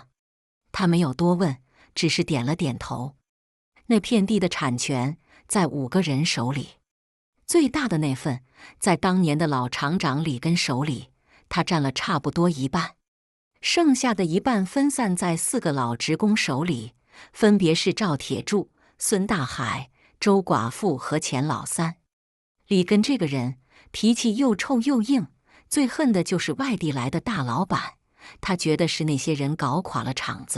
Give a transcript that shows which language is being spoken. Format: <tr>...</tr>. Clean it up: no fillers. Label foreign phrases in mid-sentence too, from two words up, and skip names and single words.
<zh>他沒有多問，只是點了點頭。那片地的產權在5個人手裡，最大的那份在當年的老廠長李根手裡，他占了差不多一半，剩下的一半分散在4 個老職工手裡，分別是趙鐵柱、孫大海、周寡婦和錢老三。李根這個人脾氣又臭又硬，最恨的就是外地來的大老闆，他覺得是那些人搞垮了廠子。</zh>